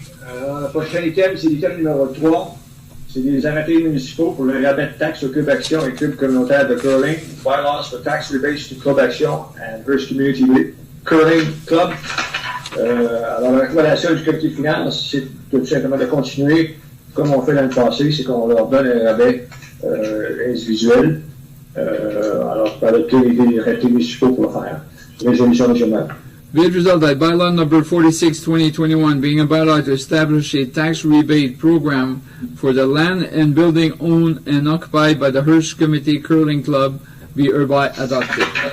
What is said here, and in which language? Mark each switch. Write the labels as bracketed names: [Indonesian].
[French] Alors, le prochain item, c'est l'item numéro 3. C'est des arrêtés municipaux pour le rabais de taxes au Club Action et Club communautaire de curling. [English] Bylaws for tax rebates to Club Action and Hearst Community Curling Club. [French] Alors, la recommandation du comité de finances, c'est tout simplement de continuer comme on fait l'année passée, c'est qu'on leur donne un rabais individuel. Alors, pour adopter les arrêtés municipaux pour le faire. Résolution régionale. [English] Be it resolved that bylaw number 46/2021 being a bylaw to establish a tax rebate program for the land and building owned and occupied by the Hearst Committee Curling Club be hereby adopted.